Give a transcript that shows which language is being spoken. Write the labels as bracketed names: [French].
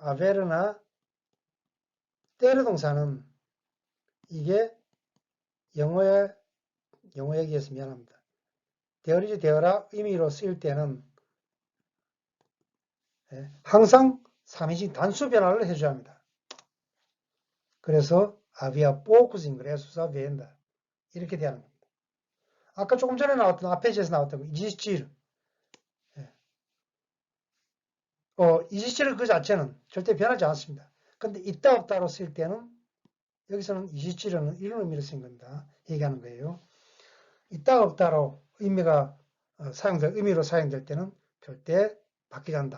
[Korean] 아베르나 테르 동사는 이게 영어 얘기해서 미안합니다. 되어리지 되어라 의미로 쓰일 때는 항상 3인칭 단수 변화를 해줘야 합니다. [Portuguese] 그래서 había poucos ingressos à venda 이렇게 되는 겁니다. [Korean] 아까 조금 전에 나왔던 앞에서 나왔던 existir existir 그 자체는 절대 변하지 않습니다. 근데 있다 없다로 쓸 때는 여기서는 existir은 이런 의미로 쓴 겁니다. 얘기하는 거예요. 있다 없다로 의미가 의미로 사용될 때는 절대 바뀌지 않는다.